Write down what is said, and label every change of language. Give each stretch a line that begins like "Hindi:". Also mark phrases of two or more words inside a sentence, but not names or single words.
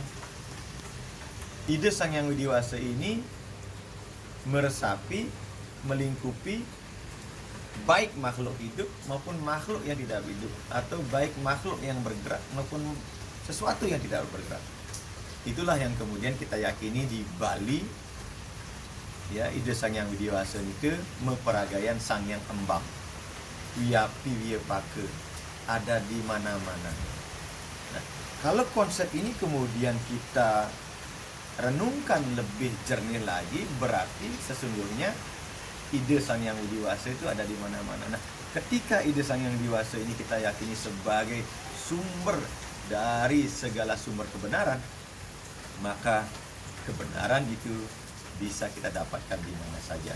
Indonesian: Ide Sang Hyang Widiwasa ini meresapi, melingkupi baik makhluk hidup maupun makhluk yang tidak hidup, atau baik makhluk yang bergerak maupun sesuatu yang tidak bergerak. Itulah yang kemudian kita yakini di Bali, ya, ide Sang Hyang Widiwasa itu memperagayan Sang Hyang Embang,
Sanskrit: Wiyapi Wiyapaka,
Indonesian: ada di mana-mana. Nah, kalau konsep ini kemudian kita renungkan lebih jernih lagi, berarti sesungguhnya ide Sang Hyang Widiwasa itu ada di mana-mana. Nah, ketika ide Sang Hyang Widiwasa ini kita yakini sebagai sumber dari segala sumber kebenaran, maka kebenaran itu bisa kita dapatkan di mana saja.